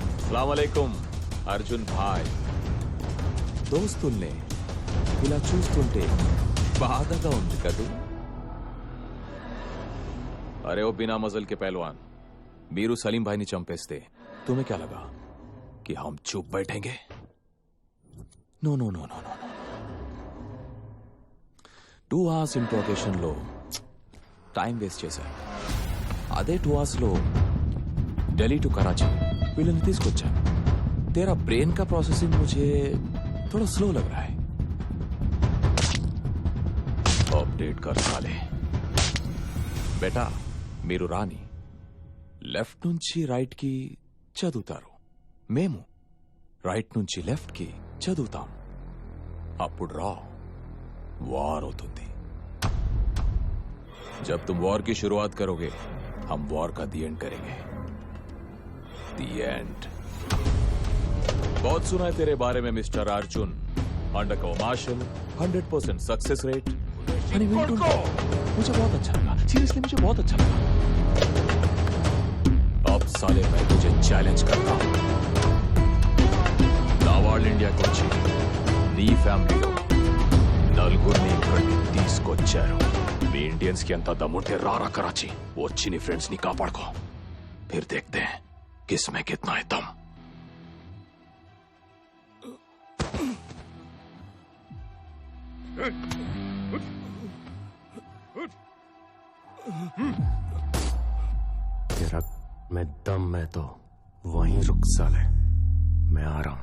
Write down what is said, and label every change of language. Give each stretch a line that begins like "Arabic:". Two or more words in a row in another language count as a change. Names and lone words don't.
Telugu: అస్సలాముఅలైకుం అర్జున్ భాయ్. దోస్తుల్నే ఇలా చూస్తుంటే బాధగా ఉంది కదూ.
Hindi: अरे ओ बिना मसल के पहलवान,
Telugu: మీరు సలీం భాయ్ని చంపేస్తే
Hindi: तुम्हें क्या लगा कि हम चुप बैठेंगे?
English: No no no no no 2 hours interrogation
Telugu: లో
English: time waste
Telugu: చేశారు. అదే 2 hours లో ఢిల్లీ టు కరాచీ వీళ్ళని తీసుకొచ్చాను.
Hindi: तेरा ब्रेन का प्रोसेसिंग मुझे थोड़ा स्लो लग रहा है. अपडेट कर साले.
Telugu: బేటా మీరు రాని లెఫ్ట్ నుంచి రైట్ కి చదువుతారు, మేము రైట్ నుంచి లెఫ్ట్ కి చదువుతాం. అప్పుడు రా వార్ అవుతుంది.
Hindi: जब तुम वॉर की शुरुआत करोगे हम वॉर का
English: the end
Hindi: करेंगे.
English: The end.
Hindi: बहुत सुना है तेरे बारे में मिस्टर अर्जुन.
English: Undercover marshal, 100% success rate.
Hindi: मुझे बहुत अच्छा लगा, सीरियसली मुझे बहुत अच्छा लगा. अब साले मैं तुझे चैलेंज करता हूं.
Telugu: నావాళ్ళు ఇండియాకి వచ్చి నీ ఫ్యామిలీలో నలుగురిని ఇక్కడికి తీసుకొచ్చారు. మీ ఇండియన్స్ కి ఎంత దమ్ముంటే రారా కరాచీ, వచ్చి నీ ఫ్రెండ్స్ ని కాపాడుకో.
Hindi: फिर देखते हैं किसमें कितना है दम. तेरा मैं दम में तो वहीं रुक साले, मैं आ रहा हूं.